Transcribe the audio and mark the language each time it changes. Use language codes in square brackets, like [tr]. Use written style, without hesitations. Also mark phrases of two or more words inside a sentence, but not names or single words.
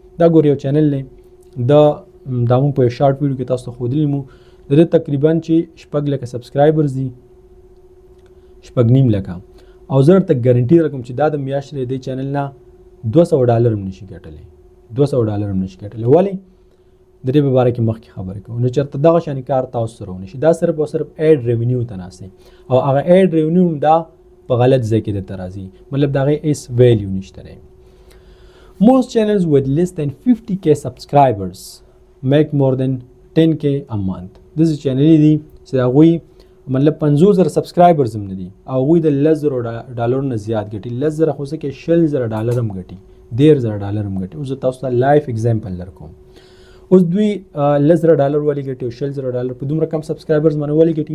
[ps] دا ګورئ یو چینل دی دا موږ په [en] short video [ps] کې تاسو ته ښودلی مو د دې تقریبا چې 6 لکه سبسکرایبرز دي 6.5 لکه او زه درته ګارنټي درکوم چې دا د میاشتې د دې چینل نه $200 هم نشي ګټلی. $200 هم نشي ګټلی. ولې؟ د دې په باره کې مخکې خبرې کوو. نو چېرته دغه شانې کار تاسو سره ونشي. دا صرف او صرف [en] ad revenue [ps] ته ناست دی او هغه [en] ad revenue [ps] هم دا په غلط ځای کې درته راځي مطلب د هغې هېڅ ویلیو نشته دی. [en] Most channels with less than 50K subscribers make more than 10K a month. [ps] داسې چینلې دي چې هغوی مطلب 50,000 سبسکرایبرز هم نه دي او هغوی د $10,000 نه زیات ګټي. 10,000 خو څه کې $60,000 هم ګټي $10,000 هم ګټي. اوس زه تاسو ته [en] life example [ps] درکوم. اوس دوی $10,000 ولې ګټي او $60,000 په دومره کم سبسکرایبرز باندې ولې ګټي؟